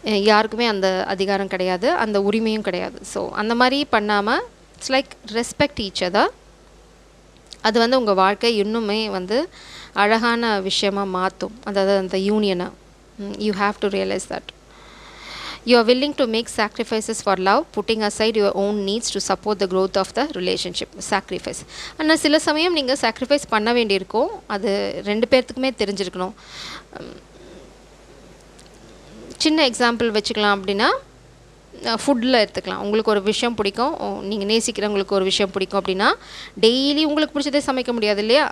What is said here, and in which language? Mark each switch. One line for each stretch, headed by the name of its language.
Tamil: யாருக்குமே அந்த அதிகாரம் கிடையாது, அந்த உரிமையும் கிடையாது. ஸோ அந்த மாதிரி பண்ணாமல்
English: It's like respect each other.
Tamil: அது வந்து உங்கள் வாழ்க்கை இன்னுமே வந்து அழகான விஷயமாக மாற்றும். அதாவது அந்த யூனியனை
English: You have to realise that. You are willing to make sacrifices for love, putting aside your own needs to support the growth of the relationship. Sacrifice.
Tamil: ஆனால் சில சமயம் நீங்கள் சாக்ரிஃபைஸ் பண்ண வேண்டியிருக்கும். அது ரெண்டு பேர்த்துக்குமே தெரிஞ்சிருக்கணும். சின்ன எக்ஸாம்பிள் வச்சுக்கலாம் அப்படின்னா, ஃபுட்டில் எடுத்துக்கலாம். உங்களுக்கு ஒரு விஷயம் பிடிக்கும், நீங்கள் நேசிக்கிறவங்களுக்கு ஒரு விஷயம் பிடிக்கும் அப்படின்னா, டெய்லி உங்களுக்கு பிடிச்சதே சமைக்க முடியாது இல்லையா?